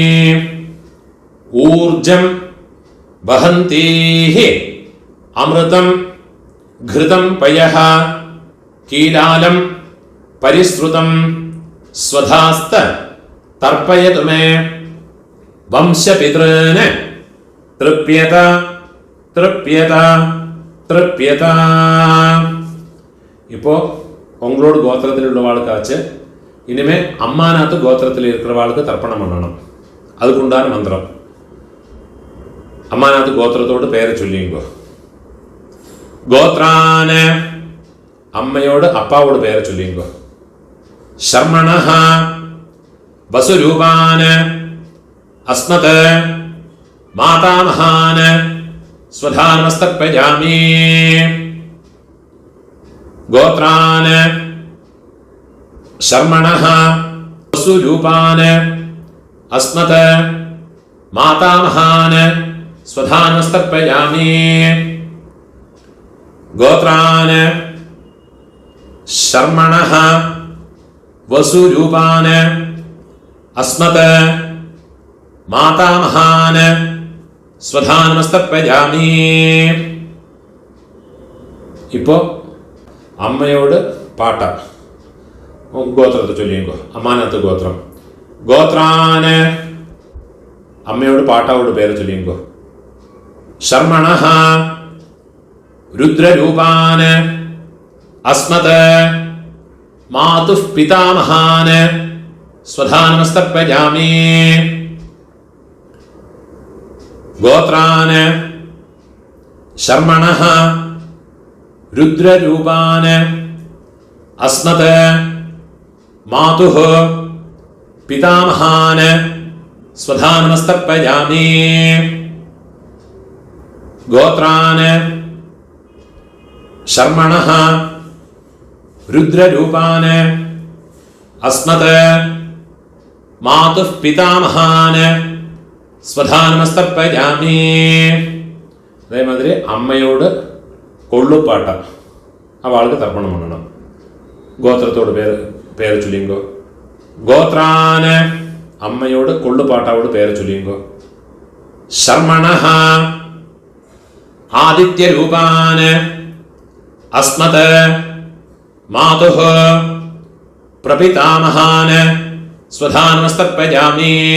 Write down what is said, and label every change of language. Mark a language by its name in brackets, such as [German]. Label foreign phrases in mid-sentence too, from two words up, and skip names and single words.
[Sanskrit] ऊर्जं वहन्तीः अमृतं घृतं पयः कीलालं परिश्रुतं स्वधास्त तर्पयतु मे वंशपितॄन् तृप्यत तृप्यत तृप्यत [Tamil] இப்போ உங்களோட கோத்திரத்தில் உள்ளவாளுக்காச்சு இனிமே அம்மாநாத்து கோத்திரத்தில் இருக்கிறவாளுக்கு தர்ப்பணம் பண்ணணும். அதுக்குண்டான மந்திரம். அம்மாநாத்து கோத்திரத்தோடு பெயரை சொல்லிங்கோ. கோத்ரான அம்மையோடு அப்பாவோட பெயரை சொல்லிங்கோ. [Sanskrit] சர்மணஹ வசுரூபான அஸ்மத மாதாமகான ஸ்வதா நமஸ்தர்ப்பயாமி गोत्रान शर्मणः वसुरूपान अस्मत् मातामहान स्वधा नमस्तर्पयामि गोत्रान शर्मणः वसुरूपान अस्मत् मातामहान स्वधा नमस्तर्पयामि [Tamil] இப்போ அம்மையோட பாட்ட கோத்திரத்தை சொல்லியோ. அம்மாநாத்து கோத்திரம். கோத்ரான் அம்மையோட பாட்டாவோட பேர் சொல்லியோ. [Sanskrit] ശർമണഃ രുദ്രരൂപാന് അസ്മത് മാതുഃ പിതാമഹാന് സ്വധാ നമസ്തർപ്പയാമി ഗോത്രാന് ശർമണഃ रुद्ररूपान अस्मत् मातुः पितामहान स्वधा नमस्तर्पयामि गोत्रान शर्मणः रुद्ररूपान अस्मत् मातुः पितामहान स्वधा नमस्तर्पयामि [Tamil] அதேமாதிரி அம்மையோட கொள்ளுப்பாட்ட அவளுக்கு தர்ப்பணம் பண்ணணும். கோத்திரத்தோட பேர் சொல்லிங்கோ. கோத்ரான் அம்மையோட கொள்ளுப்பாட்டாவோட பேர் சொல்லிங்கோ. [Sanskrit] ശർമണഃ ആദിത്യരൂപാന് അസ്മത് മാതുഃ പ്രപിതാമഹാന് സ്വധാ നമസ്തർപ്പയാമി